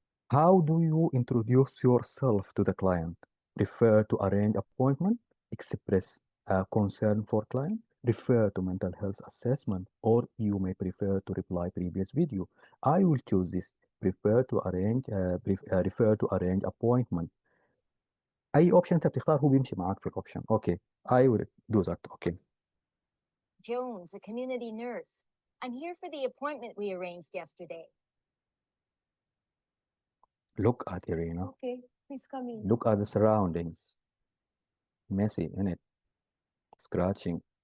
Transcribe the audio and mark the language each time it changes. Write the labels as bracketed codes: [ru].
[en] How do you introduce yourself to the client? Prefer to arrange appointment, express concern for client, refer to mental health assessment, or you may prefer to reply previous video. I will choose this. Prefer to arrange refer to arrange appointment. [ar] أي option أنت بتختار هو بيمشي معاك في الأوبشن. [en] Okay, I will do that. Okay. Jones, a community nurse. I'm here for the appointment we arranged yesterday. Look at Irina. Okay, please come in. Look at the surroundings. Messy, innit? Scratching.